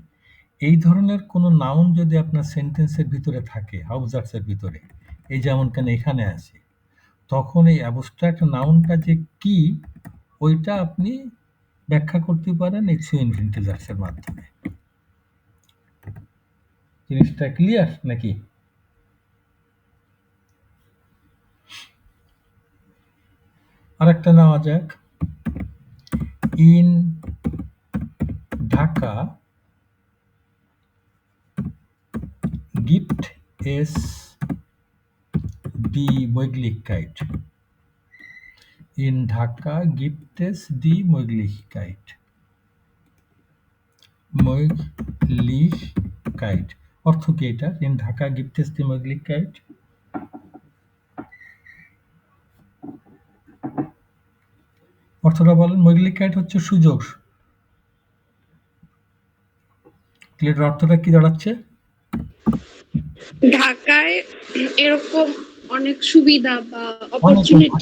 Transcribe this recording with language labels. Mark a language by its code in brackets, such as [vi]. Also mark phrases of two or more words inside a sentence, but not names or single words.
[bn] এই ধরনের কোনো নাউন যদি আপনার সেন্টেন্সের ভিতরে থাকে হাউপজার্সের ভিতরে, এই যেমন কেন এখানে আছে, তখন এই অ্যাবস্ট্রাক্ট নাউনটা যে কি ওইটা আপনি ব্যাখ্যা করতে পারেন এই সু ইনফিনিটিভার্সের মাধ্যমে। জিনিসটা ক্লিয়ার নাকি? আরেকটা নেওয়া যাক। [de] ইন ঢাকা gibt es die Möglichkeit. In Dhaka gibt es die Möglichkeit. Möglichkeit. [bn] অর্থ কি এটা? [de] In Dhaka gibt es die Möglichkeit. [bn] অর্থটা বলেন। Möglichkeit হচ্ছে সুযোগ। ক্লিয়ার অর্থটা কি দাঁড়াচ্ছে? ঢাকায় এরকম অনেক সুবিধা বা অপরচুনিটি,